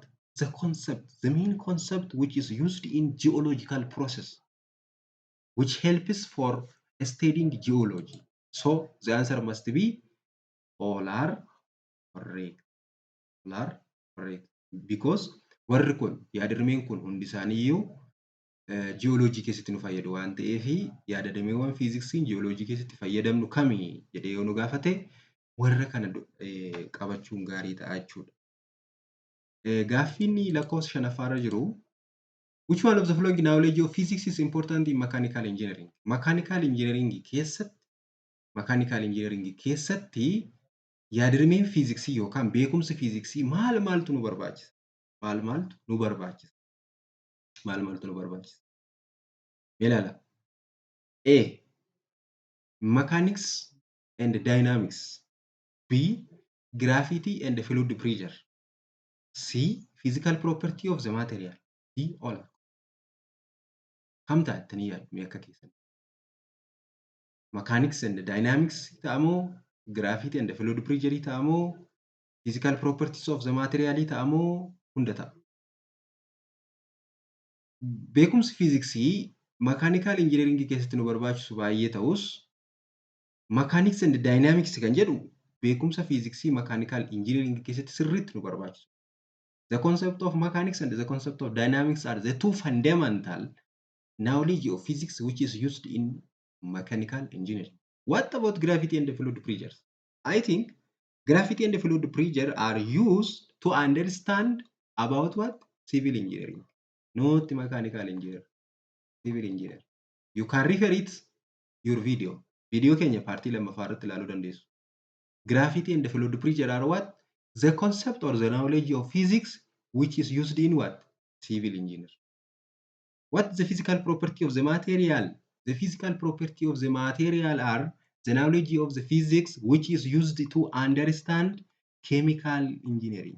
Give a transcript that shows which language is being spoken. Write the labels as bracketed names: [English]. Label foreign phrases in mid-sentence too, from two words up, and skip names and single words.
[English] The concept, the main concept which is used in geological process, which helps for studying geology. So the answer must be all are correct. All are correct. [Oromo] Because warri kun yaada-rimeen kun hundi isaanii iyyuu jiyooloojii keessatti nu fayyadu waan ta'eef yaada-dameewwan fiiziksiin jiyooloojii keessatti fayyadamnu kami jedhee yoo nu gaafate warra kana qabachuun gaarii ta'a jechuudha. Gaaffiin lakkoofsa shanaffaarra jiru. [English] Which one of the following knowledge of physics is important in mechanical engineering? Mechanical engineering [Oromo] keessatti yaada-rimeen fiiziksii yookaan beekumsa fiiziksii maal maaltu nu barbaachisa? Maal maaltu nu barbaachisa? Maal maaltu nu barbaachisa? Ilaala. [English] A. Mechanics and dynamics. B. Gravity and fluid pressure. C. Physical property of the material. D. All. [Oromo] Kam ta'attanii yaaddu mee akka keessan? [English] Mechanics and dynamics [Oromo] ta'amoo, [English] gravity and fluid pressure [Oromo] ta'amoo, [English] physical properties of the material [Oromo] ta'amoo hunda ta'a. Beekumsi fiiziksii [English] mechanical engineering [Oromo] keessatti nu barbaachisu baay'ee ta'us [English] mechanics and dynamics [Oromo] kan jedhu beekumsa fiiziksii [English] mechanical engineering [Oromo] keessatti sirriitti nu barbaachisu. [English] The concept of mechanics and the concept of dynamics are the two fundamental knowledge of physics which is used in mechanical engineering. What about gravity and fluid pressure? I think gravity and fluid pressure are used to understand about what? Civil engineering, not mechanical engineer. Civil engineer. You can refer it your video. [Oromo] Video keenya paartii lammaffaa irratti ilaaluu dandeessu. [English] Gravity and fluid pressure are what? The concept or the knowledge of physics which is used in what? Civil engineer. What is the physical property of the material? The physical property of the material are the knowledge of the physics which is used to understand chemical engineering.